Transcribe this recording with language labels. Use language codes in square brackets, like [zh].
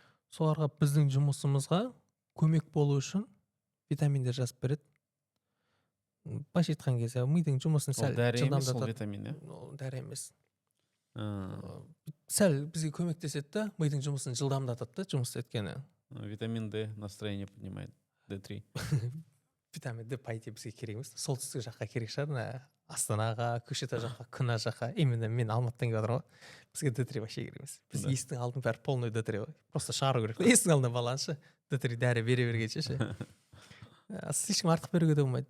[kk] Соларға біздің жұмысымызға көмек болу үшін витаминдер жазып береді. Былайша айтқан кезде мидың жұмысын сәл жылдамдатады. Ол витамин, дәрі емес. Сәл бізге көмектеседі да, мидың жұмысын жылдамдатады да, жұмыс еткені. [ru] Витамин D настроение поднимает, D3. [kk] Витамин D [ru] по идее [kk] бізге керек емес. Солтүстік жаққа керек шығар, Астанаға, Көкшетау жаққа, Күна жаққа. Именно мен Алматыдан келіп отырмын ғой. Бізге D3 вообще керек емес. Біз есіктің алдын бәрі полный D3 ғой. Просто шығару керек. Есіктің алдына баланшы D3 дәрі бере бергенше ше. Слишком артық беруге де болмайды.